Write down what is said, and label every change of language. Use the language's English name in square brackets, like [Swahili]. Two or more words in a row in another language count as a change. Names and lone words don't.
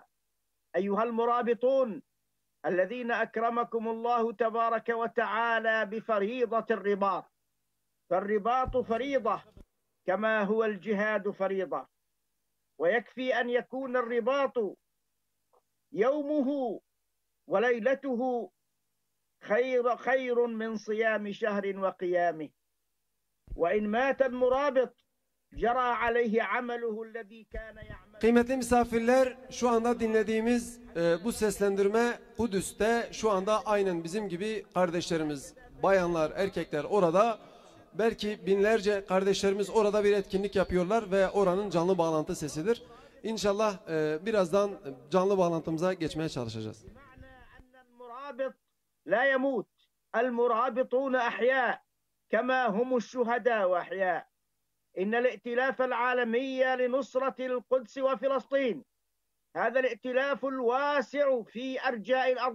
[Arabic] أيها المرابطون الذين أكرمكم الله تبارك وتعالى بفريضة الرباط، فالرباط فريضة كما هو الجهاد فريضة، ويكفي أن يكون الرباط يومه وليلته خير من صيام شهر وقيامه، وإن مات المرابط جرى عليه عمله الذي كان يعمل. [Turkish] Kıymetli misafirler, şu anda dinlediğimiz bu seslendirme Kudüs'te şu anda aynen bizim gibi kardeşlerimiz, bayanlar, erkekler orada. Belki binlerce kardeşlerimiz orada bir etkinlik yapıyorlar ve oranın canlı bağlantı sesidir. İnşallah birazdan canlı bağlantımıza geçmeye çalışacağız. [Arabic] لا يموت المرابطون أحياء كما هم الشهداء وأحياء. إن الائتلاف العالمي لنصرة القدس وفلسطين هذا الائتلاف الواسع في أرجاء الأرض